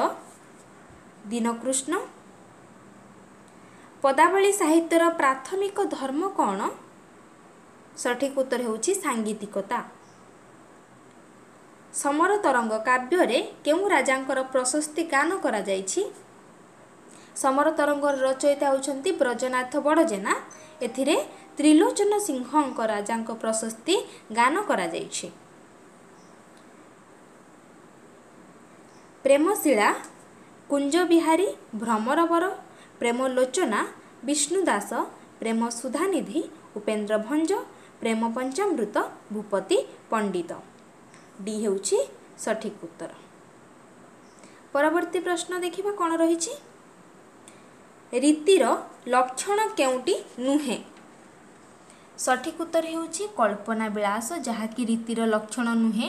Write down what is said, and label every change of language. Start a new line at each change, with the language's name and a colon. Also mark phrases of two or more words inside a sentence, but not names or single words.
Odia: दीनकृष्ण। ପଦାବଳୀ ସାହିତ୍ୟର ପ୍ରାଥମିକ ଧର୍ମ କେଉଁ? ସଠିକ ଉତ୍ତର ହେଉଛି ସାଙ୍ଗୀତିକତା। ସମର ତରଙ୍ଗ କାବ୍ୟ ରେ କେଉଁ ରାଜାଙ୍କର ପ୍ରଶସ୍ତି ଗାନ କରା ଯାଇଛି? ସମର ତରଙ୍ଗର ରଚୟିତା ହେଉଛନ୍ତି ବ୍ରଜନାଥ ବଡ଼ଜେନା। ଏଥିରେ ତ୍ରିଲୋଚନ ସିଂହଙ୍କ ରାଜାଙ୍କ ପ୍ରଶସ୍ତି ଗାନ କରା ଯାଇଛି। प्रेमशिला कुंज बिहारी भ्रमरवर, प्रेमलोचना विष्णुदास, प्रेम सुधानिधि उपेन्द्र भंज, प्रेम पंचामृत भूपति पंडित। ଡି ହେଉଛି ସଠିକ ଉତ୍ତର। ପରବର୍ତ୍ତୀ ପ୍ରଶ୍ନ ଦେଖିବା କଣ ରହିଛି? ରୀତିର ଲକ୍ଷଣ କେଉଁଟି ନୁହେଁ? ସଠିକ ଉତ୍ତର ହେଉଛି କଳ୍ପନା ବିଳାସ, ଯାହାକି ରୀତିର ଲକ୍ଷଣ ନୁହେଁ।